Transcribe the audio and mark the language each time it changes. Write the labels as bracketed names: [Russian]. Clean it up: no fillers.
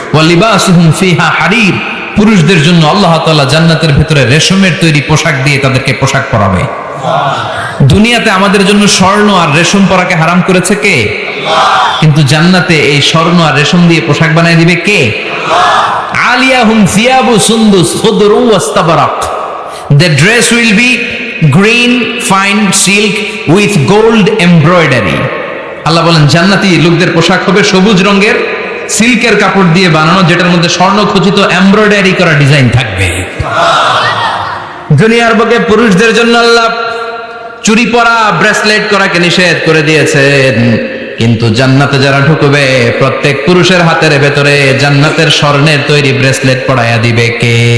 [Arabic] ওয়া লিবাসুহুম ফিহা হারির। [Bangla] পুরুষদের জন্য আল্লাহ তাআলা জান্নাতের ভেতরে রেশমের তৈরি পোশাক দিয়ে তাদেরকে পোশাক পরাবে। দুনিয়াতে আমাদের জন্য স্বর্ণ আর রেশম পরাকে হারাম করেছে কে? কিন্তু জান্নাতে এই স্বর্ণ আর রেশম দিয়ে পোশাক বানিয়ে দিবে কে? [Arabic] আলিয়াহুম সিয়াবু সুন্দুস খুদরু ওয়াস্তাবরাক। [English] The dress will be green fine silk with gold embroidery. [Bangla] আল্লাহ বলেন জান্নাতি লোকদের পোশাক হবে সবুজ রঙের সিল্কের কাপড় দিয়ে বানানো, যেটার মধ্যে স্বর্ণ খচিত এমব্রয়ডারি করা ডিজাইন থাকবে। দুনিয়ার বুকে পুরুষদের জন্য আল্লাহ চুরি পরা, ব্রেসলেট করাকে নিষেধ করে দিয়েছেন, কিন্তু জান্নাতে যারা ঢুকবে প্রত্যেক পুরুষের হাতের ভেতরে জান্নাতের স্বর্ণের তৈরি ব্রেসলেট পরাইয়া দিবে কে?